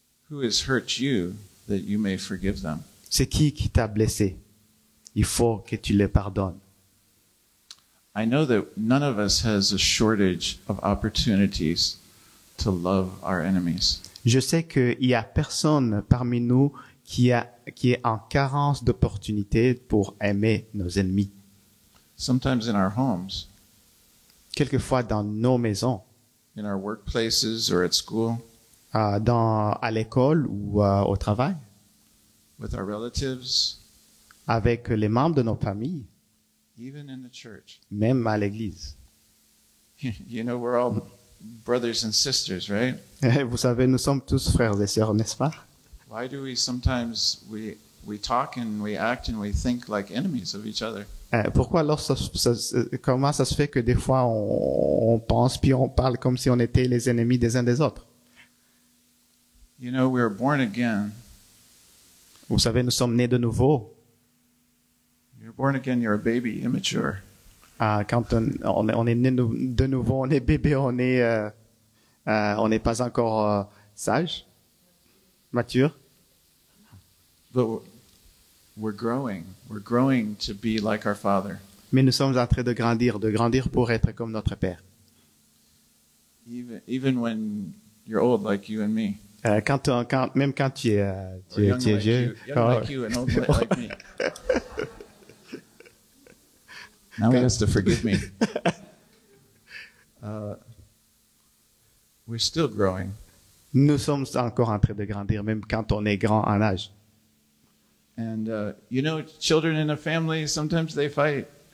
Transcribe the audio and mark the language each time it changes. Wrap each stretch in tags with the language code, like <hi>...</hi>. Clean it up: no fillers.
<en>Who has hurt you that you may forgive them?</en> <fr>C'est qui t'a blessé? Il faut que tu les pardonnes.</fr> <en>I know that none of us has a shortage of opportunities to love our enemies.</en> <fr>Je sais qu'il y a personne parmi nous qui est en carence d'opportunités pour aimer nos ennemis.</fr> <en>Sometimes in our homes,</en> <fr>Quelquefois dans nos maisons,</fr> <en>in our workplaces or at school,</en> <fr>à l'école ou au travail,</fr> <en>with our relatives,</en> <fr>avec les membres de nos familles,</fr> <en>even in the church.</en> <fr>même à l'église.</fr> <en>You know, we're all brothers and sisters, right?</en> <fr>Vous savez, nous sommes tous frères et sœurs, n'est-ce pas?</fr> <en>Why do we sometimes we talk and we act and we think like enemies of each other?</en> <fr>Pourquoi alors comment ça se fait que des fois on pense puis on parle comme si on était les ennemis des uns des autres?</fr> <en>You know, we were born again.</en> <fr>Vous savez, nous sommes nés de nouveau.</fr> <en>You're born again, you're a baby, immature.</en> <fr>Quand on est né de nouveau, on est bébé, on n'est pas encore sage, mature.</fr> <en>But we're growing. We're growing to be like our Father.</en> <fr>Mais nous sommes en train de grandir pour être comme notre Père.</fr> <en>Even when you're old like you and me.</en> <fr>Même quand tu es vieux.</fr> <en>Young like you and old like me. Now he has to forgive me. We're still growing.</en> <fr>Nous sommes encore en train de grandir, même quand on est grand en âge.</fr> <en>And you know, children in a family, sometimes they fight.</en>